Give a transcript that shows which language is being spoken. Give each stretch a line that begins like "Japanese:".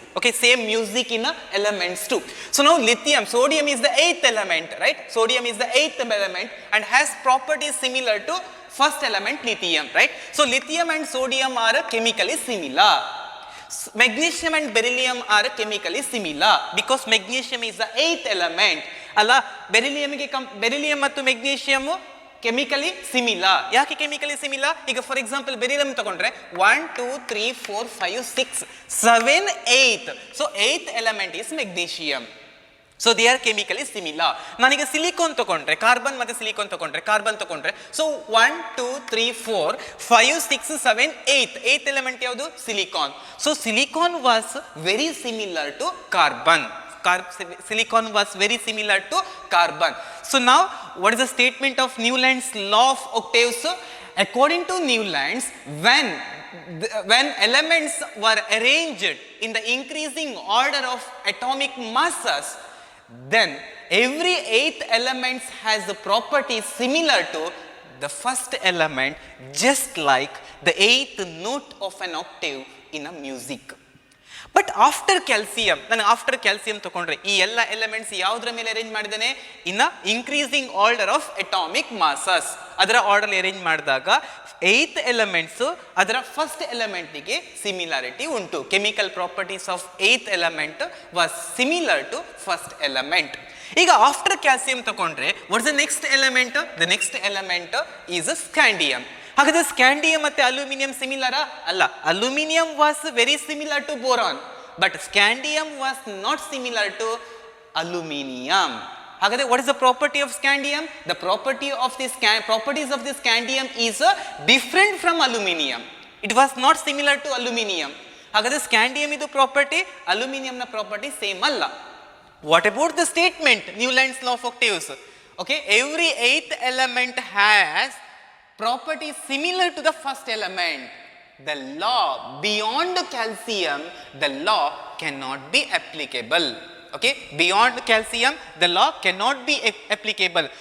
English: Okay, same music in elements too. So now lithium, sodium is the eighth element, right? Sodium is the eighth element and has properties similar to first element lithium, right? So lithium and sodium are chemically similar. Magnesium and beryllium are chemically similar because magnesium is the eighth element.
Kannada: ಅಲ್ಲ, beryllium ಮತ್ತು magnesium chemically similar. ಯಾಕೆ chemically similar? ಈಗ
English: for example
Kannada: beryllium ತಗೊಂಡ್ರೆ 1 2 3 4 5 6 7 8, so
English: 8th element is magnesium. So they are chemically similar.
Kannada: ನಾನೀಗ silicon ತಗೊಂಡ್ರೆ, carbon ಮತ್ತೆ silicon ತಗೊಂಡ್ರೆ, carbon ತಗೊಂಡ್ರೆ, ಸೊ 1 2 3 4 5 6 7 8th ಎಲಿಮೆಂಟ್ ಯಾವುದು?
English: Silicon. So silicon was very similar to carbon. Silicon was very similar to carbon. So now what is the statement of Newland's law of octaves? According to Newland's, when elements were arranged in the increasing order of atomic masses, then every eighth element has the property similar to the first element, just like the eighth note of an octave in a music. But after calcium,
Kannada: ನಾನು after calcium ತಗೊಂಡ್ರೆ ಈ ಎಲ್ಲ elements ಯಾವುದರ ಮೇಲೆ arrange ಮಾಡಿದ್ದೇನೆ?
English: In increasing order of atomic masses.
Kannada: ಅದರ order arrange ಮಾಡಿದಾಗ 8th elements ಅದರ ಫಸ್ಟ್ ಎಲಿಮೆಂಟ್ಗೆ ಸಿಮಿಲಾರಿಟಿ ಉಂಟು.
English: Chemical properties of 8th element was similar to first element. ಈಗ after calcium ತಗೊಂಡ್ರೆ what is the next element? The next element is scandium.
Kannada: ಹಾಗಾದ್ರೆ scandium ಮತ್ತೆ aluminium ಸಿಮಿಲರಾ? ಅಲ್ಲ.
English: Aluminium was very similar to boron, but scandium was not similar to aluminium. ಹಾಗಾದ್ರೆ what is the property of scandium? The properties of the scandium is different from aluminium. It was not similar to aluminium.
Kannada: ಹಾಗಾದ್ರೆ scandium ಇದು property, ಅಲ್ಯೂಮಿನಿಯಂನ property same ಅಲ್ಲ.
English: What about the statement Newlands law of octaves? Okay, every 8th element has property similar to the first element. The law beyond calcium, the law cannot be applicable. Okay, beyond calcium the law cannot be applicable.